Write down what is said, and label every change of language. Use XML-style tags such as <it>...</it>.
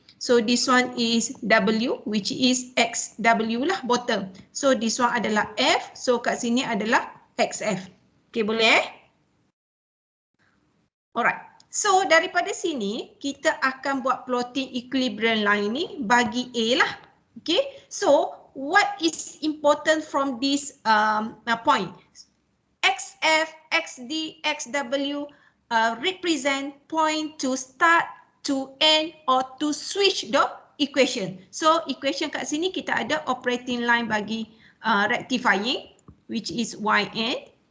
<en>So this one is W, which is XW lah bottom. So this one</en> <ms>adalah F, so kat sini adalah XF.</ms> <en>Okay,</en> <ms>boleh</ms> <en>Alright, so</en> <ms>daripada sini kita akan buat plotting equilibrium line ni bagi A lah.</ms> <en>Okay, so what is important from this point? XF, XD, XW represent point to start, to end or to switch the equation.</en> <ms>So equation kat sini kita ada operating line bagi rectifying,</ms> <en>which is yn.</en>